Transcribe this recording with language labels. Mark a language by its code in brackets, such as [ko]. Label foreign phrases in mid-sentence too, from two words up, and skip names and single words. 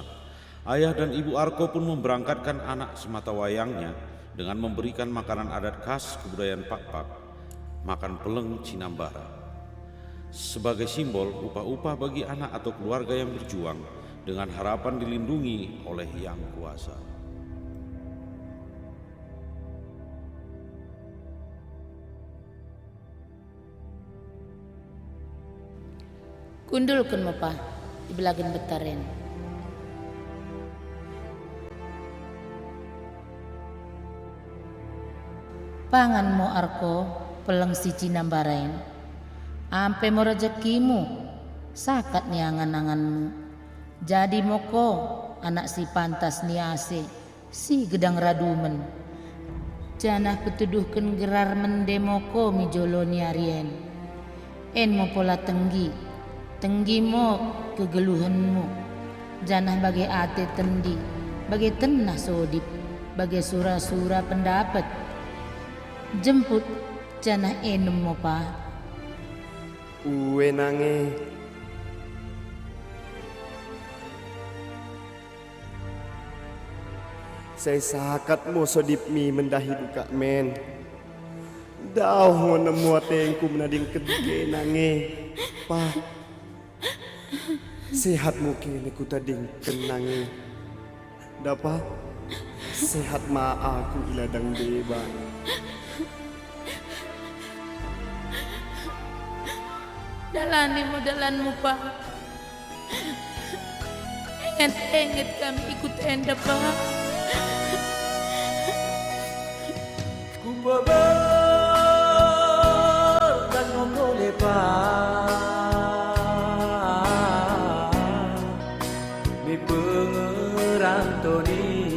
[id] Ayah dan ibu Arko pun memberangkatkan anak sematawayangnya dengan memberikan makanan adat khas kebudayaan Pak-Pak, makan peleng Cinambara. Sebagai simbol upah-upah bagi anak atau keluarga yang berjuang dengan harapan dilindungi oleh Yang Kuasa. [btd] Kundulkan mopa di belagan betaren. Pangan mo Arko peleng si Cinambarain. Ampe mo rezekimu sakat ni angan-anganmu. Jadi moko anak si pantas niase si gedang radumen. Janah petuduhken gerar mendemoko mi jolo niarien. En mo pola tenggi mo kegeluhanmu. Janah bagai ate tendi, bagai tenah sodip, bagai sura-sura pendapat. Jemput janah enem mo pa. Uwe nange. Saya sakat mo sodip mi mendahi duka men. Daw mo nemu atengku menading kedike nange. Pa. Sehat mungkin aku tading kenange. Dapa? Sehat ma aku iladang beba. Dalani mo dalanmu pa. Enget-enget kami ikut enda pa. Kubabarkan mo boleh pa. Mi pengerantoni.